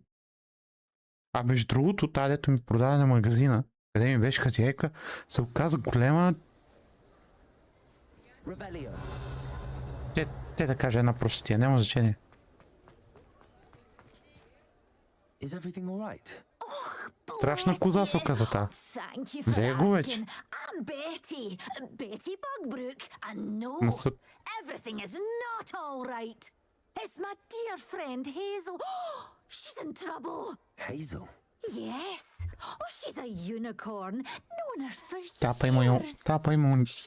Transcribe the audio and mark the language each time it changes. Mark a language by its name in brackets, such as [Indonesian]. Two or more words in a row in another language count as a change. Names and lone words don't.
[Bulgarian] А между другото, тази дето ми продаде на магазина, къде ми беше хазяйка, се оказа голема... Те да кажа една простотия, няма значение. Страшна коза се оказа та. Взе го вече. [English] Everything is not all right. It's my dear friend Hazel. She's in trouble. Hazel? Yes. Oh, she's a unicorn. Known her for years. She